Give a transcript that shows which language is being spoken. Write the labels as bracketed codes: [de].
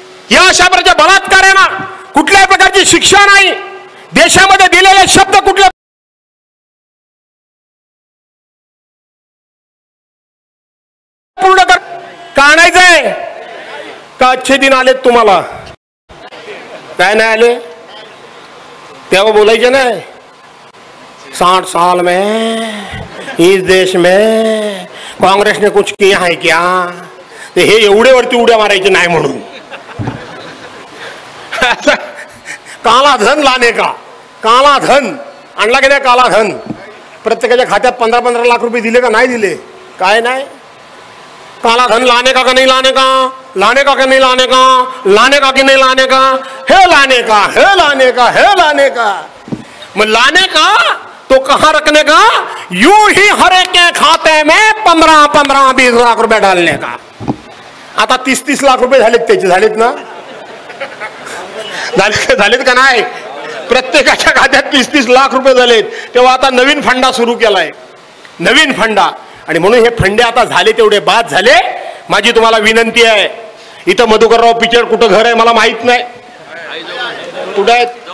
[mr] या अशा प्रकारच्या बलात्कारांना कुठल्याही प्रकारची शिक्षा नाही. देशामध्ये दिलेले शब्द कुठल्या पूर्ण कर का आणायचंय का? अच्छे दिन आलेत तुम्हाला? काय नाही आले? तेव्हा बोलायचे नाही [hi] 60 साल में इस देश में कांग्रेस ने कुछ किया है क्या? [mr] ते हे एवढे वरती उड्या मारायचे नाही म्हणून. [hi] काला धन लाने का, [mr] काला धन आणला की नाही? काला धन प्रत्येकाच्या खात्यात 15-15 लाख रुपये दिले का नाही दिले? काय नाही. [hi] काला धन लाने का नहीं लाने का, लाने का नहीं लाने का, लाने का कि नहीं लाने का, है लाने का, है लाने का, है लाने का. मग लाने का तो कहां रखने का? यूं ही हर एक के खाते में 15-20 लाख रुपए डालने का. [mr] आता 30-30 लाख रुपये झालेत त्याचे. झालेत ना? झालेत का नाही? प्रत्येकाच्या खात्यात 30-30 लाख रुपये झालेत. तेव्हा आता नवीन फंडा सुरू केलाय, नवीन फंडा. आणि म्हणून हे फंडे आता झाले तेवढे बाद झाले. माझी तुम्हाला विनंती आहे, इथं मधुकरराव पिचड कुठं घर आहे मला माहित नाही, कुठं आहेत?